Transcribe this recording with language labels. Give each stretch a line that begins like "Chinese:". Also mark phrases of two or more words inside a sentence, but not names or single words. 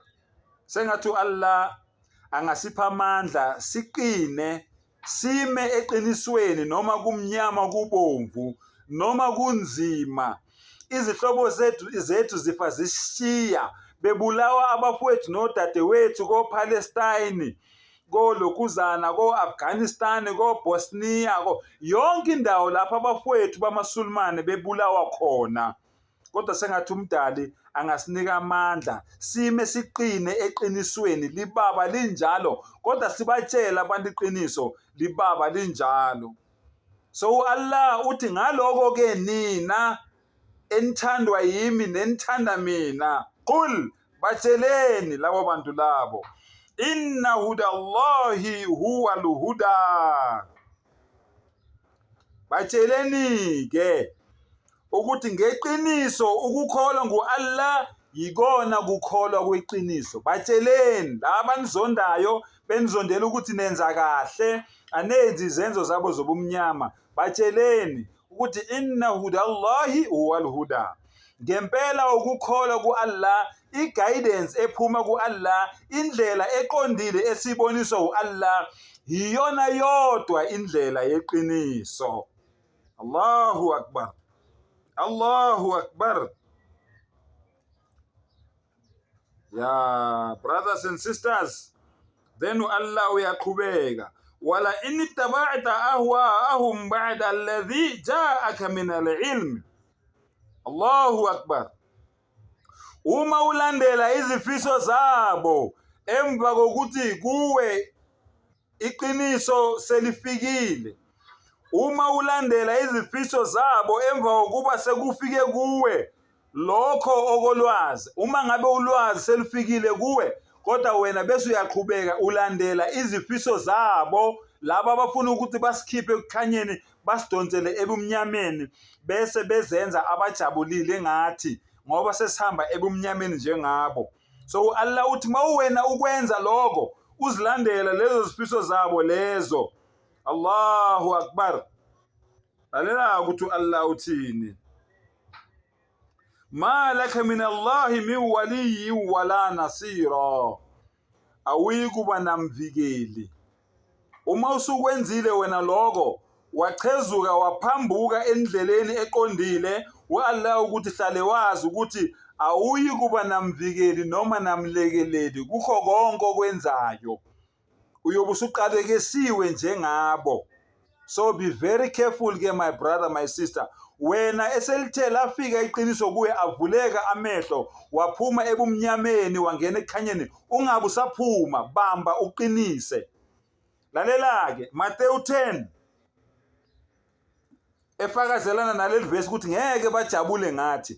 Zulu: Sengathi Allah angasipha amandla siqine, sime eqinisweni noma kumnyama kubomvu noma kunzima. Izihlobo zethu zifa zishiya, bebulawa abafowethu nodadewethu ko-Palestine, ko-Lokuzana, ko-Afghanistan, ko-Bosnia, yonke indawo lapho abafowethu bamaSulumane bebulawa khona. Kodwa sengathi umdali angasinika amandla sime siqine eqinisweni, libaba linjalo, kodwa sibatshela abantu iqiniso, libaba linjalo. So Allah uthi ngaloko ke nina enthandwa yimi nenithanda mina, qul batsheleni labo bantu labo,
Arabic: إن هدى الله هو الهدى.
Zulu: Batsheleni ke ukuthi ngeqiniso ukukholwa ngu-Allah yikona kukholwa kweqiniso. Batsheleni laba nizondayo benizondela ukuthi nenza kahle, anenzi izenzo zabo zobumnyama, batsheleni ukuthi
Arabic: إن هدى الله هو الهدى.
Zulu: Ngempela ukukholwa ku-Allah, i-guidance ephuma ku-Allah, indlela eqondile esiboniswa u-Allah, yiyona yodwa indlela yeqiniso.
Arabic: Allahu Akbar. Allahu Akbar.
English: Yeah, brothers and sisters, then Allah
Arabic: uyaqhubeka, ولئن اتبعت أهواءهم بعد الذي جاءك من العلم. Allahu Akbar.
Zulu: Uma ulandela izifiso zabo emva kokuthi kuwe iqiniso selifikile, uma ulandela izifiso zabo emva kokuba sekufike kuwe lokho okolwazi, uma ngabe ulwazi selifikile kuwe kodwa wena bese uyaqhubeka ulandela izifiso zabo, laba abafuna ukuthi basikhiphe ekukhanyeni basidonsele ebumnyameni bese bezenza abajabulile ngathi ngoba sesihamba ebumnyameni njengabo. So Allah uthi mawena ukwenza lokho uzilandela lezo zifiso zabo lezo.
Arabic: Allahu akbar.
Zulu: Lalela ukuthi Allah uthini.
Arabic: ما لك من الله من ولي ولا نصير.
Zulu: Awuyikuba namvikeli. Uma usukwenzile wena lokho wachezuka waphambuka endleleni eqondile Allah ukuthi hlale wazi ukuthi awuyikuba namvikeli noma namlekeleli kukho konke okwenzayo. Uyobe usuqalekesiwe njengabo.
English: So be very careful ke my brother, my sister.
Zulu: Wena eselithe lafika iqiniso kuwe avuleka amehlo waphuma ebumnyameni wangena ekhanyeni ungabe usaphuma, bamba uqinise. Lalela ke Matthew 10 efakazelana naleli verse ukuthi ngeke bajabule ngathi.